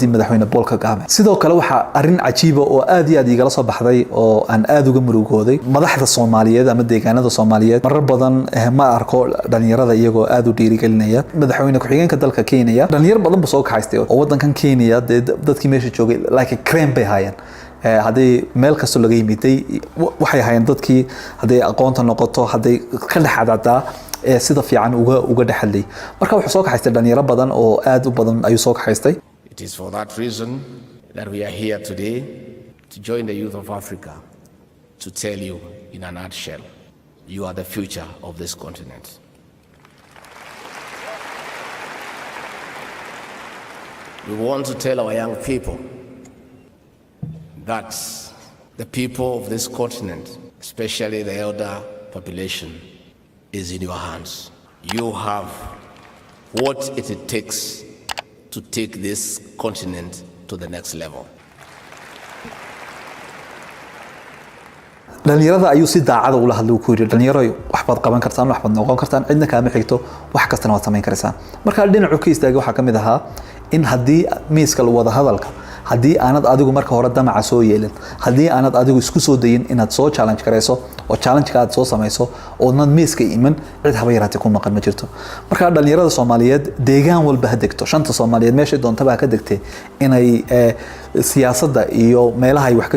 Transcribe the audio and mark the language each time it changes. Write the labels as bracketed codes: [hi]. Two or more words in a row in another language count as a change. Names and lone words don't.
[so] madaxweyne Paul Kagame sidoo kale waxa arin cajiib oo aad iyo aad igala soo baxday oo aan aad uga murugooday madaxda Soomaaliyeed ama deegaanada Soomaaliyeed marar badan ma arko dhalinyarada iyagoo aad u dhiirigelinaya madaxweyne ku-xigeenka dalka Kenya dhalinyar badan soo kaxaystay oo wadankan Kenya dadkii meesha joogay [en] like a crane [so] bay hayeen hadii meel kasto laga yimiday waxay hayeen dadkii hadii aqoonta noqoto hadii ka dhaxadada sida fiican uga dhaxalay marka wuxuu soo kaxaystay dhalinyaro badan oo aad u badan ayuu soo kaxaystay. [en] It is for that reason that we are here today to join the youth of Africa to tell you in a nutshell, you are the future of this continent. We want to tell our young people that the people of this continent, especially the elder population, is in your hands. You have what it takes to take this continent to the next level. [so] dhalinyarada ayuu si daacad u la hadlay ku yiri dhalinyaro wax baad qaban kartaan wax baad noqon kartaan cidna kaama xigto wax kastana waad sameyn karaysaa marka dhinacu ka istaagay waxa kamid ahaa in hadii miiska wada hadalka haddii aanad adigu marka hore damaca soo yeelin haddii aanad adigu isku soo dayin inaad soo challenge garayso oo challenge-ka aad soo samayso oodnad miiska iman cid haba yaraatee ku maqan ma jirto marka dhalinyarada Soomaaliyeed deegaan walba ha degto shanta Soomaaliyeed meesha doontaba ka degtay inay siyaasadda iyo meelaha ay wax ka